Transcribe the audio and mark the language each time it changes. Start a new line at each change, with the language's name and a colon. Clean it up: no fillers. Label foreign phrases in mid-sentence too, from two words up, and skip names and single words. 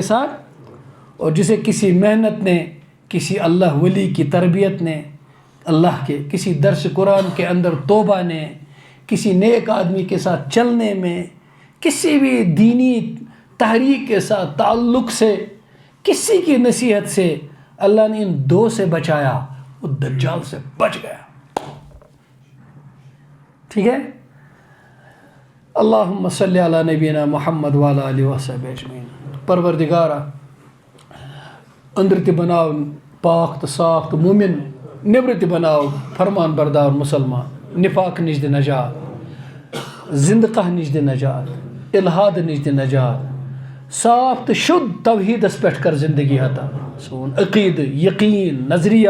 Urdu: ساتھ اور جسے کسی محنت نے کسی اللہ ولی کی تربیت نے اللہ کے کسی درس قرآن کے اندر توبہ نے کسی نیک آدمی کے ساتھ چلنے میں کسی بھی دینی تحریک کے ساتھ تعلق سے کسی کی نصیحت سے اللہ نے ان 2 سے بچایا وہ دجال سے بچ گیا ٹھیک ہے
Arabic: اللہم صلی علی نبینا محمد وعلی آلہ وصحبہ اجمعین
Kashmiri: پروردگارا أندر تہِ بناو پاک تہٕ صاف تہٕ مومن نیبرٕ تہِ بناو فرمان بردار مسلمان نفاق نش دِ نجات زندقہ نش دِ نجات الحاد نش دِ نجات صاف تہٕ شُد توحیدس پٮ۪ٹھ کر زندگی عطا سون عقیدٕ یقین نظریہ